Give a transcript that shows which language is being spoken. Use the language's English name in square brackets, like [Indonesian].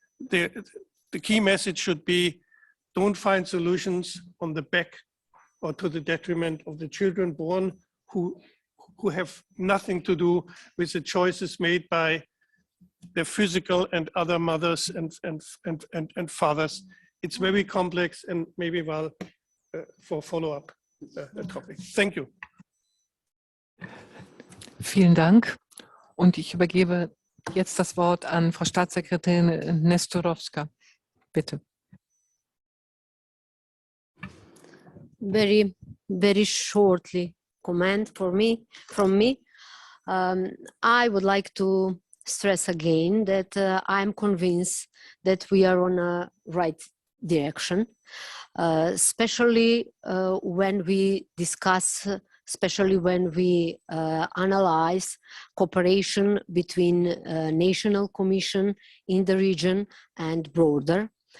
[English] The key message should be, don't find solutions on the back or to the detriment of the children born who have nothing to do with the choices made by their physical and other mothers and fathers. It's very complex and maybe well for follow-up topic. Thank you. [German] Vielen Dank. Und ich übergebe jetzt das Wort an Frau Staatssekretärin Nestorovska. Bitte. [English] Very shortly comment from me. I would like to stress again that I'm convinced that we are on a right direction, especially when we discuss, especially when we analyze cooperation between national commission in the region and broader.